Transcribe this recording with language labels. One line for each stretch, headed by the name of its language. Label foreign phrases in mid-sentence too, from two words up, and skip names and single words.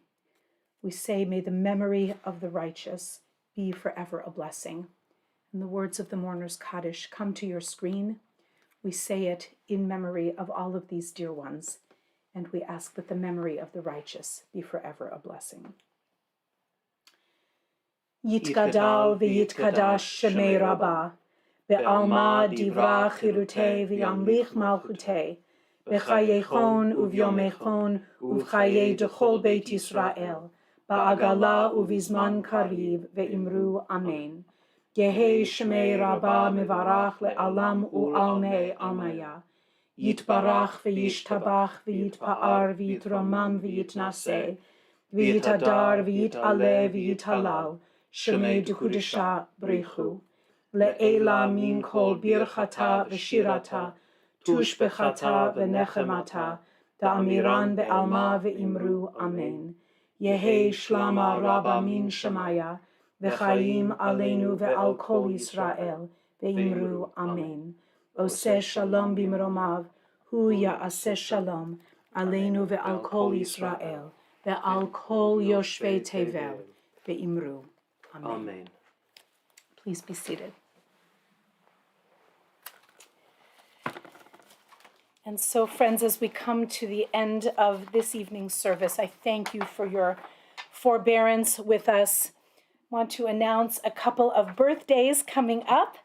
English: We say, may the memory of the righteous be forever a blessing. And the words of the mourner's Kaddish come to your screen. We say it in memory of all of these dear ones, and we ask that the memory of the righteous be forever a blessing.
Aramaic: יתגדל ויתקדש שמה רבא בעלמא די ברא כרעותה וימליך מלכותה בחייכון וביומיכון ובחיי דכל בית ישראל, בעגלא ובזמן קריב ואמרו אמן. יהא שמה רבא מברך לעלם ולעלמי עלמיא. יתברך וישתבח ויתפאר ויתרומם ויתנשא ויתהדר ויתעלה ויתהלל שמה דקודשא בריך הוא. לעלא מן כל ברכתא ושירתא תשבחתא ונחמתא דאמירן בעלמא ואמרו אמן. יהא שלמא רבא מן שמיא וחיים עלינו ועל כל ישראל ואמרו אמן.
Hebrew: עושה שלום במרומיו הוא יעשה שלום עלינו ועל כל ישראל ועל כל יושבי תבל ואמרו אמן. Amen.
English: Please be seated. And so, friends, as we come to the end of this evening's service, I thank you for your forbearance with us. I want to announce a couple of birthdays coming up.